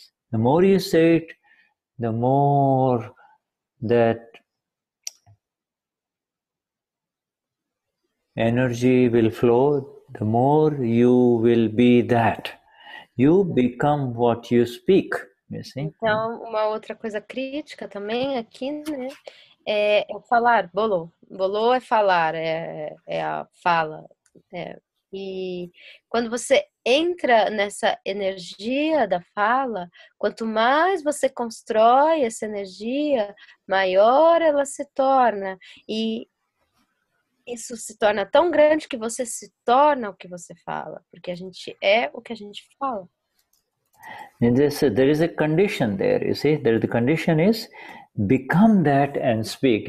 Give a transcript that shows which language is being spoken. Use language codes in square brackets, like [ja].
[en] The more you say it, the more that energy will flow, the more you will be that. You become what you speak, you see? [pt] Então, uma outra coisa crítica também aqui, né, é falar, bolo. Bolo é falar, é a fala. E quando você entra nessa energia da fala, quanto mais você constrói essa energia, maior ela se torna. E isso se torna tão grande que você se torna o que você fala, porque a gente é o que a gente fala. [en] And there is a condition there, you see. The condition is become that and speak.